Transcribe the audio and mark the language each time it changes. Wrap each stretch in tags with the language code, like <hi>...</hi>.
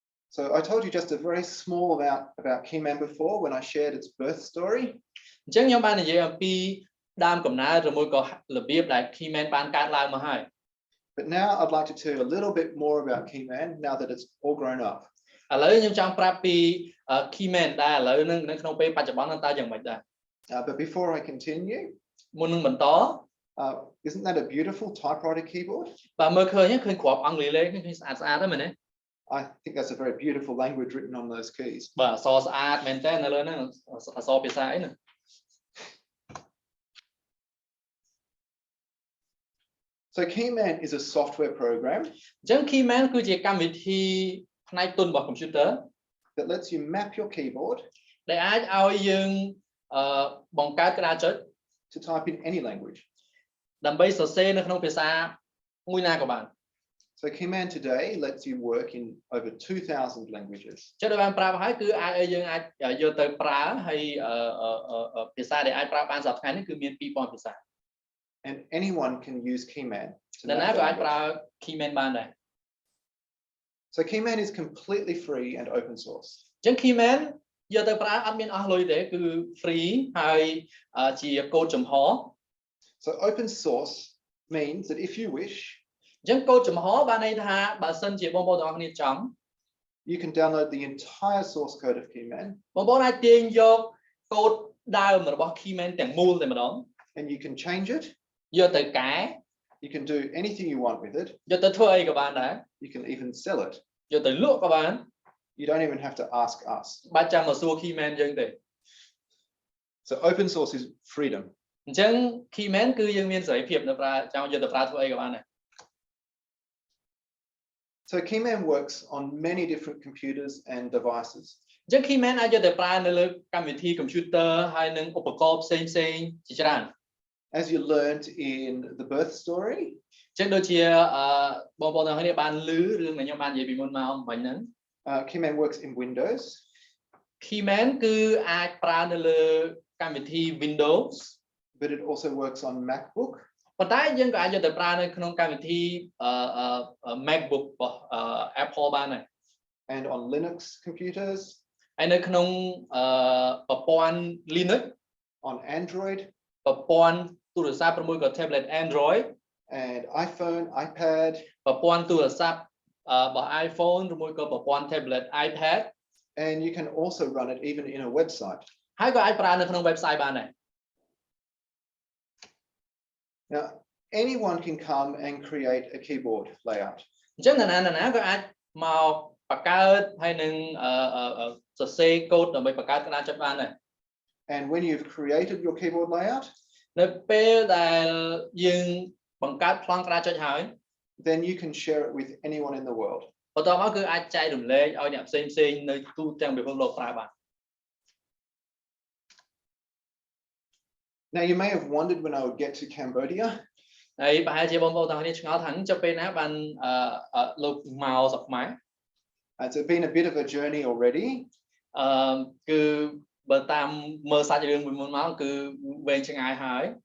<en>So I told you just a very small about Keyman before when I shared its birth story.</en> <km>អញ្ចឹងខ្ញុំបាននិយាយអំពីដើមកំណើតឬមួយក៏របៀបដែល Keyman បានកើតឡើងមកហើយ</km> <en>But now I'd like to tell you a little bit more about Keyman now that it's all grown up.</en> <km>ឥឡូវខ្ញុំចង់ប្រាប់ពី Keyman ដែលឥឡូវនៅក្នុងពេលបច្ចុប្បន្នហ្នឹងតើយ៉ាងម៉េចដែរ</km> <en>But before I continue,</en> <km>មុននឹងបន្ត</km> <en>isn't that a beautiful typewriter keyboard?</en> <km>បាទមើលឃើញគ្រាប់អង់គ្លេសលេឃើញស្អាតហ្នឹងមែនទេ</km> <en>I think that's a very beautiful language written on those keys.</en> <km>បាទអក្សរស្អាតមែនតើនៅលើហ្នឹងអក្សរភាសាអីហ្នឹង</km> <en>So Keyman is a software program.</en> <km>អញ្ចឹង Keyman គឺជាកម្មវិធីផ្នែកទុនរបស់ computer</km> <en>that lets you map your keyboard</en> <km>ដែលអាចឲ្យយើងបង្កើតក្តារចុច</km> <en>to type in any language.</en> <km>ដើម្បីសរសេរនៅក្នុងភាសាមួយណាក៏បាន</km> <en>So Keyman today lets you work in over 2,000 languages.</en> <km>ចុចដែលបានប្រាប់ហើយគឺអាចឲ្យយើងអាចយកទៅប្រើហើយភាសាដែលអាចប្រើបានសប្តាហ៍ថ្ងៃនេះគឺមាន 2000 ភាសា</km> <en>And anyone can use Keyman.</en> <km>អ្នកណាក៏អាចប្រើ Keyman បានដែរ</km> <en>So Keyman is completely free and open source.</en> <km>ចឹង Keyman យកទៅប្រើអត់មានអស់លុយទេគឺ free ហើយជា code ចំហ</km> <en>So open source means that if you wish,</en> <km>ចឹង code ចំហបានន័យថាបើសិនជាបងប្អូនទាំងអស់គ្នាចង់</km> <en>you can download the entire source code of Keyman.</en> <km>បងប្អូនអាចទាញយក code ដើមរបស់ Keyman ទាំងមូលតែម្ដង</km> <en>And you can change it.</en> <km>យកទៅកែ</km> <en>You can do anything you want with it.</en> <km>យកទៅធ្វើអីក៏បានដែរ</km> <en>You can even sell it.</en> <km>យកទៅលក់ក៏បាន</km> <en>You don't even have to ask us.</en> <km>បាច់ចាំមកសួរ Keyman យើងទេ</km> <en>So open source is freedom.</en> <km>អញ្ចឹង Keyman គឺយើងមានសេរីភាពនៅប្រើចង់យកទៅប្រើធ្វើអីក៏បានដែរ</km> <en>So Keyman works on many different computers and devices.</en> <km>អញ្ចឹង Keyman អាចយកទៅប្រើនៅលើកម្មវិធី computer ហើយនឹងឧបករណ៍ផ្សេងៗជាច្រើន</km> <en>As you learned in the birth story,</en> <km>អញ្ចឹងដូចជាបងប្អូនទាំងអស់គ្នាបានឮរឿងដែលខ្ញុំបាននិយាយពីមុនមកមិញហ្នឹង</km> <en>Keyman works in Windows.</en> <km>Keyman គឺអាចប្រើនៅលើកម្មវិធី Windows</km> <en>but it also works on MacBook.</en> <km>ប៉ុន្តែយើងក៏អាចយកទៅប្រើនៅក្នុងកម្មវិធី MacBook របស់ Apple បានដែរ</km> <en>and on Linux computers.</en> <km>ហើយនៅក្នុងប្រព័ន្ធ Linux</km> <en>on Android</en> <km>ប្រព័ន្ធទូរស័ព្ទឬមួយក៏ tablet Android</km> <en>and iPhone, iPad</en> <km>ប្រព័ន្ធទូរស័ព្ទរបស់ iPhone ឬមួយក៏ប្រព័ន្ធ tablet iPad</km> <en>and you can also run it even in a website.</en> <km>ហើយក៏អាចប្រើនៅក្នុង website បានដែរ</km> <en>Now anyone can come and create a keyboard layout.</en> <km>អញ្ចឹងណាក៏អាចមកបង្កើតហើយនឹងសរសេរ code ដើម្បីបង្កើតក្តារចុចបានដែរ</km> <en>And when you've created your keyboard layout,</en> <km>នៅពេលដែលយើងបង្កើតប្លង់ក្តារចុចហើយ</km> <en>then you can share it with anyone in the world.</en> <km>បន្ទាប់មកគឺអាចចែករំលែកឲ្យអ្នកផ្សេងនៅទូទាំងពិភពលោកប្រើបាន</km> <en>Now you may have wondered when I would get to Cambodia.</en> <km>ហើយប្រហែលជាបងប្អូនទាំងគ្នាឆ្ងល់ថាចុះពេលណាបានលោកមកស្រុកខ្មែរ</km> <en>It's been a bit of a journey already.</en> <km>គឺបើតាមមើលសាច់រឿងមួយមុនមកគឺវែងឆ្ងាយហើយ</km>